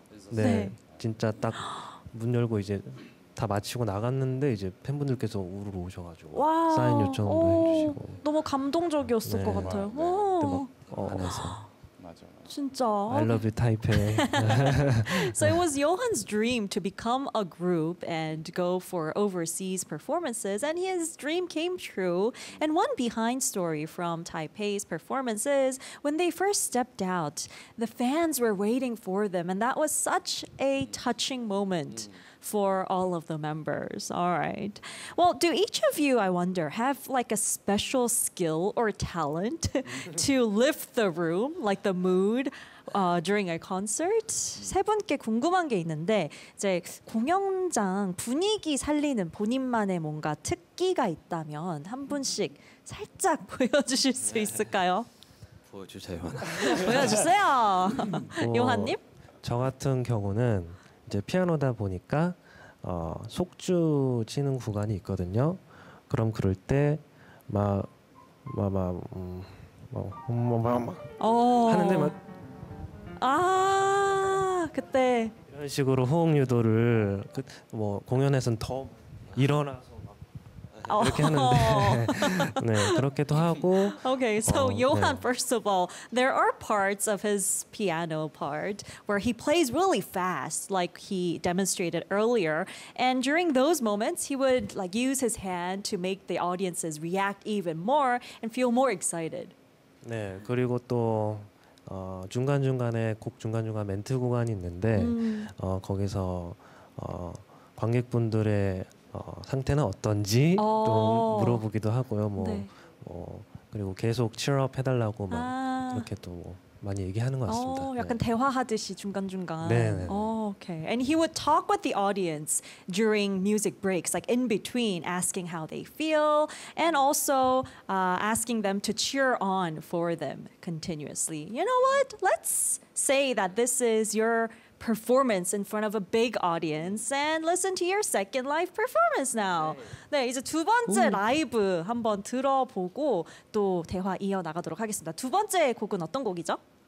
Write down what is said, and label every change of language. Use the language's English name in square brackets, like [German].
[Korean] 네, 진짜 딱 문 열고 이제 다 마치고 나갔는데 이제 팬분들께서 우르르 오셔가지고 와우. 사인 요청도 해주시고 너무 감동적이었을 것 같아요. 네, 그래서 진짜. [English] I love you, Taipei. So it was Johan's dream to become a group and go for overseas performances, and his dream came true. And one behind story from Taipei's performance is when they first stepped out, the fans were waiting for them, and that was such a touching moment for all of the members. All right. Well, do each of you, I wonder, have like a special skill or talent to lift the room, like the mood during a concert. [Korean] 세 분께 궁금한 게 있는데 이제 공연장 분위기 살리는 본인만의 뭔가 특기가 있다면 한 분씩 살짝 보여주실 수 있을까요? 보여주세요, 요한아. 보여주세요, 요한님. 저 같은 경우는 이제 피아노다 보니까 속주 치는 구간이 있거든요. 그럼 그럴 때 하는데 막 아 그때 이런 식으로 호응 유도를 그 뭐 공연에선 더 일어나서 막 이렇게 하는데 네 그렇게도 하고 [English] okay so Johan [Korean] 네. [English] first of all there are parts of his piano part where he plays really fast like he demonstrated earlier and during those moments he would like use his hand to make the audiences react even more and feel more excited [Korean] 네 그리고 또 중간중간에 곡 중간중간 멘트 구간이 있는데 거기서 관객분들의 상태는 어떤지 또 물어보기도 하고요. 뭐, 네. 뭐 그리고 계속 치어업 해달라고 막 이렇게 또 뭐 많이 얘기하는 것 같습니다. 약간 네. 대화하듯이 중간중간. 네. [English] Okay. And he would talk with the audience during music breaks, like in between, asking how they feel, and also asking them to cheer on for them continuously. You know what? Let's say that this is your performance in front of a big audience, and listen to your second live performance now. [Korean] 네, 이제 두 번째 라이브 한번 들어보고 또 대화 이어 나가도록 하겠습니다. 두 번째 곡은 어떤 곡이죠?